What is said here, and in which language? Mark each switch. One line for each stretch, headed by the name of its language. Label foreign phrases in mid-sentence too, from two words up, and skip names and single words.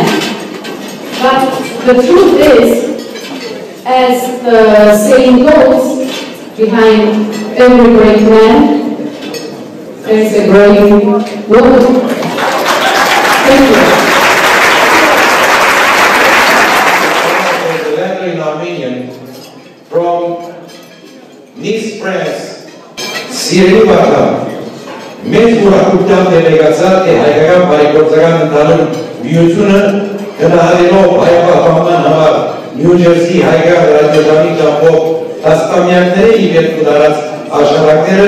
English: But the truth is, as the saying goes, behind every great man, there's a great woman. Thank you. The letter in Armenian from Nice, France.
Armenian: Սիրելի Վարդան, մեծ ուրախությամբ ներկայացած է հայկական բարեգործական ընդհանուր միությունը գնահատելով հայապահպանման համար Նյու Ջերսի հայկական ռադիոժամի ճամփով տասնամյակների ի վեր կդարած աշխատանքները